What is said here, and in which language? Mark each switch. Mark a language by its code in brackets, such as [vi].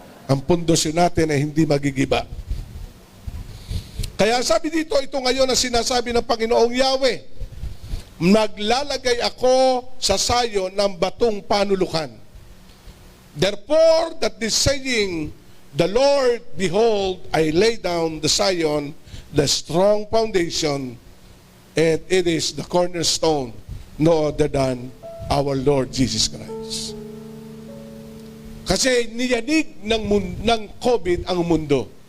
[tl] Ang pundasyon natin ay hindi magigiba. Kaya sabi dito, ito ngayon ang sinasabi ng Panginoong Yahweh, naglalagay ako sa sayo ng batong panulukan. [en] Therefore, that is saying, the Lord, behold, I lay down the Zion, the strong foundation, and it is the cornerstone, no other than our Lord Jesus Christ. [tl] Kasi niyanig ng COVID ang mundo.